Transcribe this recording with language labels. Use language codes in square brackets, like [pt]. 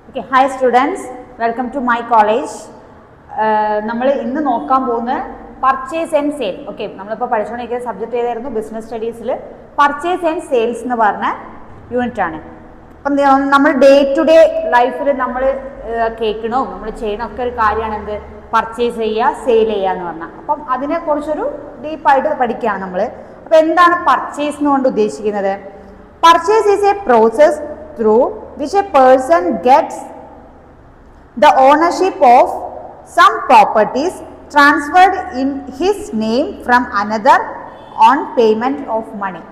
[en] Okay, hi students, welcome to my college. [ml] നമ്മൾ ഇന്ന് നോക്കാൻ പോകുന്ന പർച്ചേസ് ആൻഡ് സെയിൽ. ഓക്കെ, നമ്മളിപ്പോൾ പഠിച്ചുകൊണ്ടിരിക്കുന്ന സബ്ജക്റ്റ് ഏതായിരുന്നു? ബിസിനസ് സ്റ്റഡീസിൽ പർച്ചേസ് ആൻഡ് സെയിൽസ് എന്ന് പറഞ്ഞ യൂണിറ്റ് ആണ്. അപ്പം നമ്മൾ ഡേ ടു ഡേ ലൈഫിൽ നമ്മൾ കേൾക്കണോ നമ്മൾ ചെയ്യണമൊക്കെ ഒരു കാര്യമാണ് എന്ത്? പർച്ചേസ് ചെയ്യുക, സെയിൽ ചെയ്യുക എന്ന് പറഞ്ഞാൽ. അപ്പം അതിനെക്കുറിച്ചൊരു ഡീപ്പായിട്ട് പഠിക്കുകയാണ് നമ്മൾ. അപ്പോൾ എന്താണ് പർച്ചേസ് എന്നുകൊണ്ട് ഉദ്ദേശിക്കുന്നത്? [en] Purchase is a process through which a person gets the ownership of some properties transferred in his name from another on payment of money.